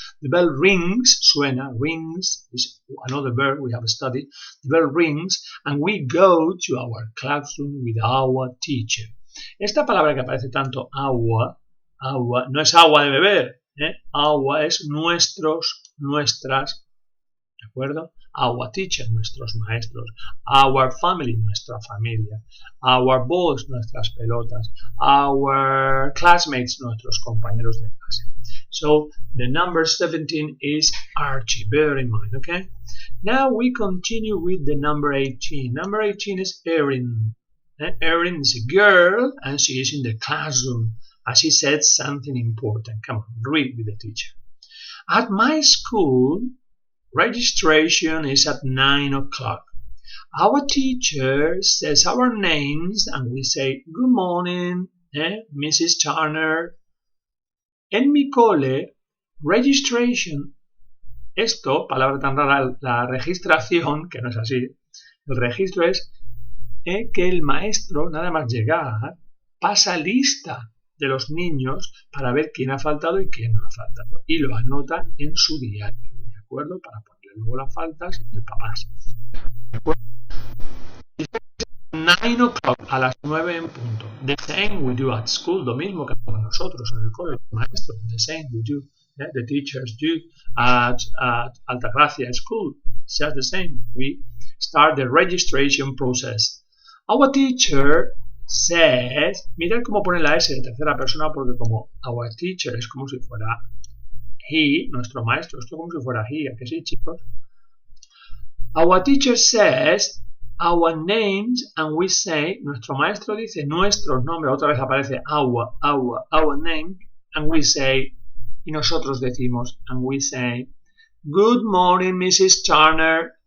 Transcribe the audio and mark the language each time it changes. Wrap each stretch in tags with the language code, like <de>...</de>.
<en>The bell rings, suena, rings, is another verb we have studied. The bell rings and we go to our classroom with our teacher.</en> <es>Esta palabra que aparece tanto, agua, no es agua de beber, agua es nuestros, nuestras, ¿de acuerdo?</es> <en>Our teacher,</en> <es>nuestros maestros.</es> <en>Our family,</en> <es>nuestra familia.</es> <en>Our balls,</en> <es>nuestras pelotas.</es> <en>Our classmates,</en> <es>nuestros compañeros de clase.</es> <en>So the number 17 is Archie. Bear in mind, okay? Now we continue with the number 18. Number 18 is Erin. Erin is a girl and she is in the classroom. As she said something important. Come on, read with the teacher. At my school, registration is at 9 o'clock. Our teacher says our names and we say, good morning, Mrs. Turner.</en> <es>En mi cole, registration, esto, palabra tan rara, la registración, que no es así, el registro es que el maestro, nada más llegar, pasa lista de los niños para ver quién ha faltado y quién no ha faltado. Y lo anota en su diario, ¿de acuerdo? Para ponerle luego las faltas en el papás. ¿De acuerdo?</es> <en>9 o'clock,</en> <es>a las 9 en punto.</es> <en>The same we do at school,</en> <es>lo mismo que hacemos nosotros en el colegio, maestros.</es> <en>The same we do, the teachers do at Altagracia School. It's just the same. We start the registration process. Our teacher says,</en> <es>mirad cómo pone la S de tercera persona, porque como our teacher es como si fuera he, nuestro maestro, esto como si fuera he, ¿a que sí, chicos?</es> <en>Our teacher says our names and we say,</en> <es>nuestro maestro dice nuestros nombres, otra vez aparece</es> <en>our name, and we say,</en> <es>y nosotros decimos,</es> <en>and we say, good morning, Mrs. Turner.</en>